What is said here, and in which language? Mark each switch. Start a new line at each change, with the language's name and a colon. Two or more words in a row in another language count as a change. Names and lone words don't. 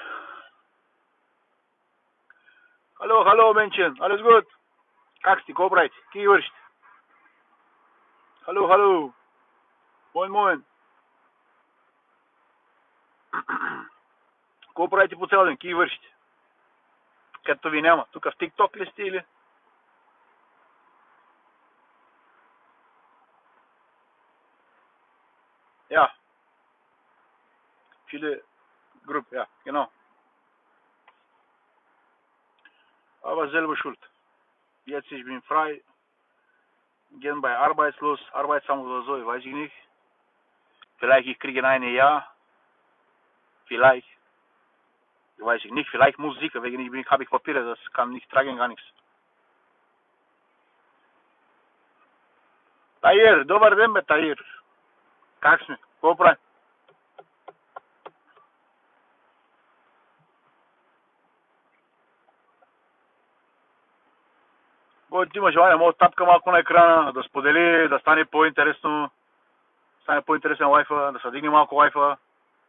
German: Hallo, hallo Menschen, alles gut? Kaksti, Kobreit, Kiewurst. Hallo, hallo. Moin, moin.
Bulgarian: Kobreit по цял ден, Kiewurst. Като ви няма. Тук в TikTok ли сте или?
German: Ja. Viele Gruppen, ja, genau. Aber selber schuld. Jetzt ich bin frei. Gehen bei arbeitslos, Arbeitsamt oder so, weiß ich nicht. Vielleicht ich kriege ein Jahr. Vielleicht. Weiß ich nicht. Vielleicht Musik, wegen ich habe ich Papiere, das kann nicht tragen, gar nichts.
Bulgarian: Tahir, добър ден, Tahir. Как сме? Какво правим? Който има желание, може да тапка малко на екрана, да сподели, да стане по-интересно, стане по-интересен лайфа, да се дигне малко лайфа.